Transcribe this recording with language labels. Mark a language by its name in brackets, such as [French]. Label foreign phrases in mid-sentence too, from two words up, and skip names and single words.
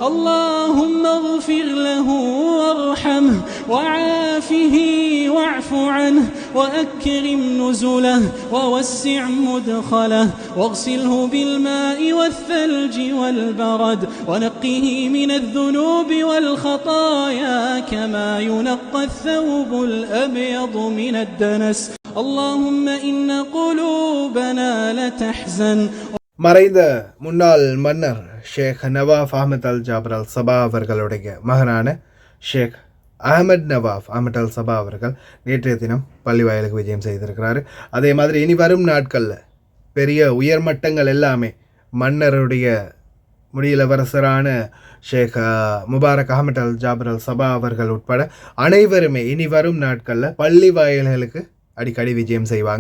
[Arabic] اللهم اغفر له وارحمه وعافه واعف عنه وأكرم نزله ووسع مدخله واغسله بالماء والثلج والبرد ونقه من الذنوب والخطايا كما ينقى الثوب الأبيض من الدنس. اللهم إن قلوبنا لتحزن. [Tamil] மறைந்த முன்னாள் மன்னர் ஷேக் நவாஃப் அஹமத் அல் ஜாபர் அல் சபா அவர்களுடைய மகனான ஷேக் அஹமத் நவாஃப் அஹமத் அல் சபா அவர்கள் நேற்றைய தினம் பள்ளி வாயிலுக்கு விஜயம் செய்திருக்கிறார். அதே மாதிரி இனி வரும் நாட்களில் பெரிய உயர்மட்டங்கள் எல்லாமே மன்னருடைய முடியிலவரசரான ஷேக் முபாரக் அஹமத் அல் ஜாபர் அல் சபா அவர்கள் உட்பட அனைவருமே இனி வரும் நாட்களில் பள்ளி வாயில்களுக்கு அடிக்கடி விஜயம் செய்வாங்க.